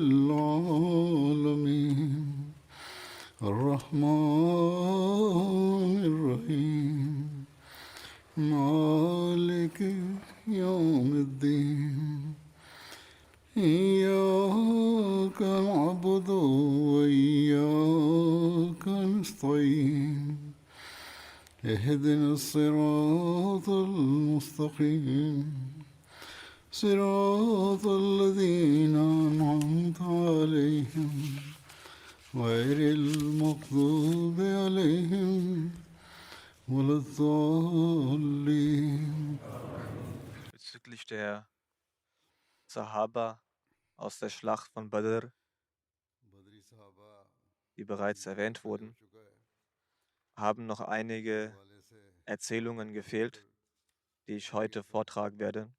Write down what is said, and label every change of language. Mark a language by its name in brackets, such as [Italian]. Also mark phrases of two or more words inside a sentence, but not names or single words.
[Arabic] العالمين الرحمن الرحيم مالك يوم الدين إياك نعبد وإياك نستعين اهدنا الصراط المستقيم صراط الذين أنعمت عليهم غير المغضوب عليهم ولا الضالين. [German] Bezüglich der Sahaba aus der Schlacht von Badr, die bereits erwähnt wurden, haben noch einige Erzählungen gefehlt, die ich heute vortragen werde.